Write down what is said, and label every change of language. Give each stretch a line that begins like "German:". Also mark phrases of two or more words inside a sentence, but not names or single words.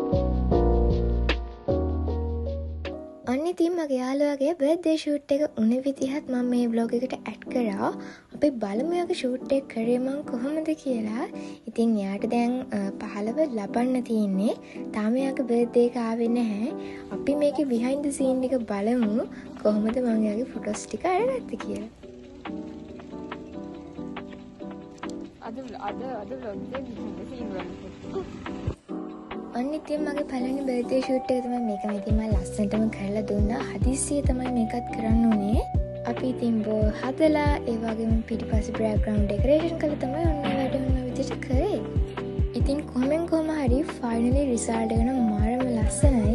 Sinhala: ඔන්න ඉතින් මගේ යාළුවාගේ
English: birthday shoot
Sinhala: එක උනේ විදිහත් මම මේ vlog එකට ඇඩ් කරා. අපි බලමු යාගේ ෂූට් එක කරේ මම කොහොමද කියලා. ඉතින් යාට දැන් 15 ලබන්න තියෙන්නේ. තාම යාගේ බර්ත්ඩේ එක ආවේ නැහැ. අපි මේකේ
English: behind the scene
Sinhala: එක බලමු කොහොමද මම යාගේ ෆොටෝස් ටික අරගත්තේ කියලා. අද vlog එකේ
English: behind the scene
Sinhala: වලට ඔන්න ඉතින් මගේ පළවෙනි
English: birthday shoot
Sinhala: එක තමයි මේක. ඉතින් මම ලස්සනටම කරලා දුන්නා. හදිස්සියේ තමයි මේකත් කරන්න උනේ. අපි ඉතින් හදලා ඒ වගේම පිටිපස්සේ
English: background decoration
Sinhala: කරලා තමයි ඔන්න වැඩ ඔන්න විදිහට කරේ. ඉතින් කොහොම හරි
English: finally result
Sinhala: එක නම් මාරම ලස්සනයි.